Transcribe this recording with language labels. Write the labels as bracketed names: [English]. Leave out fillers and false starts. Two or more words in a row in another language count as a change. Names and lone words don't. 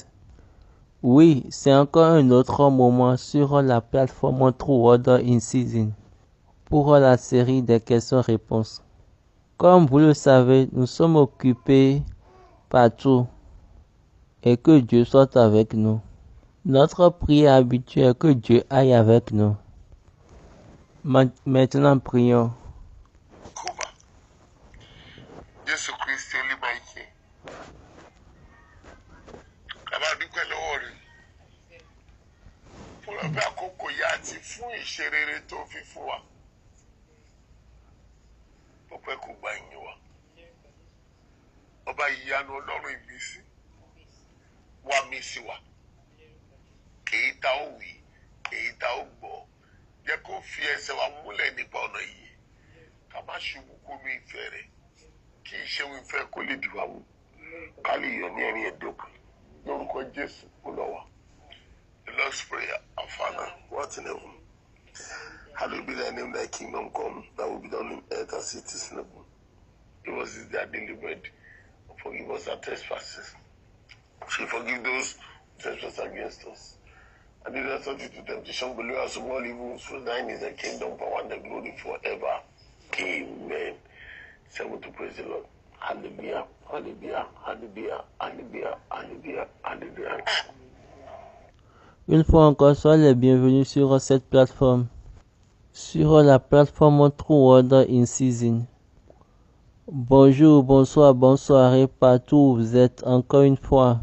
[French] Oui, c'est encore un autre moment sur la plateforme True Word in Season pour la série des questions-réponses. Comme vous le savez, nous sommes occupés partout et que Dieu soit avec nous. Notre prière habituelle est que Dieu aille avec nous. Maintenant, prions. [Yoruba] Jésù Kristi olúwa ike bàbá dúpẹ́ lọ́wọ́ rẹ̀ fún ọ̀fẹ́ àkókò yìí àti fún ìṣerere tó fi fún wa ọpẹ́ kò gba ìyìn wa ọba ìyanu ọlọ́run ìmísí wá mí sí wa èyí tá ó wí èyí tá ó gbọ́ jẹ́ kó fi ẹsẹ̀ wa múlẹ̀ nípa ọ̀nà yìí ká má ṣubú kúrú ìfẹ́ rẹ̀ kì í ṣe òun ìfẹ́ kó lè dìwà mú ká lè yọ ní ẹ̀rín ẹ̀dọ́kùn lórúkọ Jésù olúwa. [English] The Lord's Prayer. Our Father, who art in heaven, hallowed be thy name, thy kingdom come, thy will be done in earth as it is in heaven. Give us this day our daily bread, and forgive us our trespasses. We forgive those who trespass against us. And lead us not into temptation, but deliver us from all evil. For thine is the kingdom, power, and the glory forever. Amen. Seven to praise the Lord. Hallelujah, hallelujah, hallelujah, hallelujah, hallelujah, hallelujah. [French] Une fois encore, soyez les bienvenus sur cette plateforme, sur la plateforme True Word in Season. Bonjour, bonsoir, bonne soirée partout où vous êtes encore une fois.